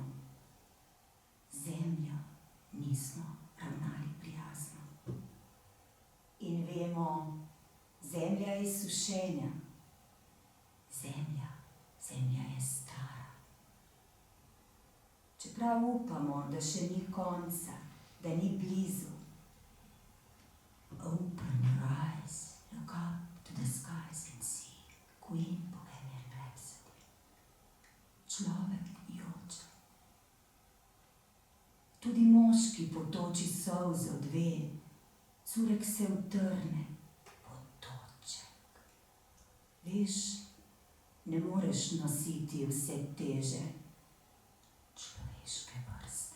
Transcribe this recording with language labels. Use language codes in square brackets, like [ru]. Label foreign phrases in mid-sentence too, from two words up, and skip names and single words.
[sl] Zemljo nismo ravnali prijazno. In vemo, zemlja je sušenja. Zemlja je stara. Čeprav upamo, da še ni konca, da ni blizu. [en] Open your eyes, look up to the skies and see Queen Bohemian Rhapsody. [sl] Človek solzo dve, curek se utrne, potoček. Veš, ne moreš nositi vse teže človeške vrste.